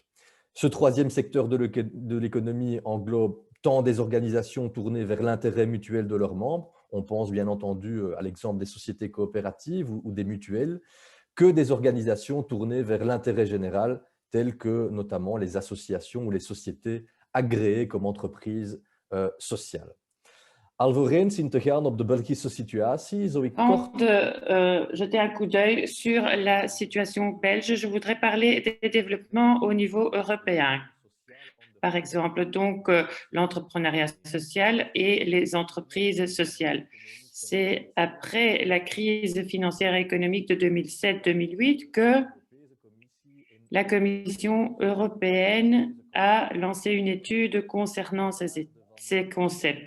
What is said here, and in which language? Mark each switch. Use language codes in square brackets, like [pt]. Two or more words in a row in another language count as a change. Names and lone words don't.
[fr] Ce troisième secteur de l'économie englobe tant des organisations tournées vers l'intérêt mutuel de leurs membres, on pense bien entendu à l'exemple des sociétés coopératives ou des mutuelles, que des organisations tournées vers l'intérêt général, telles que notamment les associations ou les sociétés agréées comme entreprises sociales. [nl] Alvorens in te gaan op de Belgische situatie, zo ik [fr] Avant de jeter un coup d'œil sur la situation belge, je voudrais parler des développements au niveau européen. Par exemple, donc l'entrepreneuriat social et les entreprises sociales. C'est après la crise financière et économique de 2007-2008 que la Commission européenne a lancé une étude concernant ces concepts.